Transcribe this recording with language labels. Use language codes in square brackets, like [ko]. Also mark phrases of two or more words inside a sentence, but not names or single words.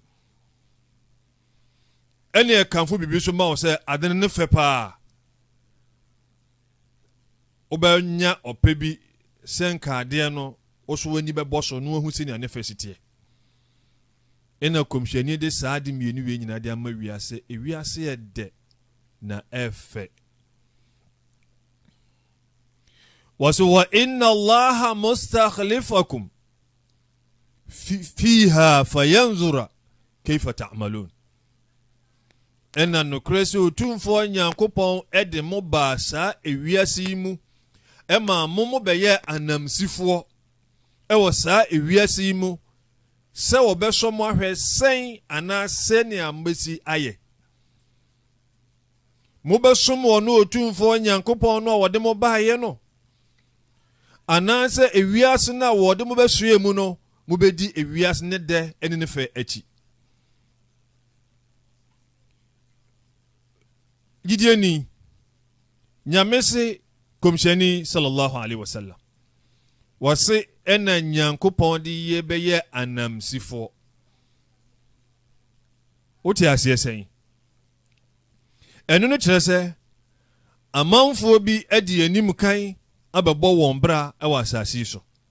[ak] ɛne kanfo bibi so ma wo sɛ ade no ne fɛ paa ɔbɛnya ɔpɛ bi sɛ nka adeɛ no ɔso wani bɛbɔ so na wɔhu si na ne fɛ sitie ɛna kɔmhyɛni de saa ade mmienu wei nyinaa de ama wiase ewiase yɛ dɛ na ɛfɛ [ar] وإن الله مستخلفكم فيها فينظر كيف تعملون [ak] ɛna nokorɛ sɛ otumfoɔ nyankopɔn ɛde mo baa saa ewiase yi mu ɛma mo bɛyɛ anamsifoɔ ɛwɔ saa ewiase yi mu sɛ wɔbɛsɔ mo ahwɛ sɛn anaa sɛnea mbɛsi ayɛ mobɛsom wɔ no otumfoɔ nyankopɔn no a wɔde mo baayɛ no anaasɛ ewiase no a wɔde mo bɛsoɛ mu no mobɛdi ewiase ne dɛ ɛne ne fɛ akyi gidieni nyame se komhyɛni [ar] صلى الله عليه وسلم [ak] wɔse ɛna nyankopɔn de yɛ bɛyɛ anamsifoɔ wote aseɛ sɛn ɛno no kyerɛ sɛ amanfoɔ bi adi anim kan abɛbɔ wɔn bra ɛwɔ asase so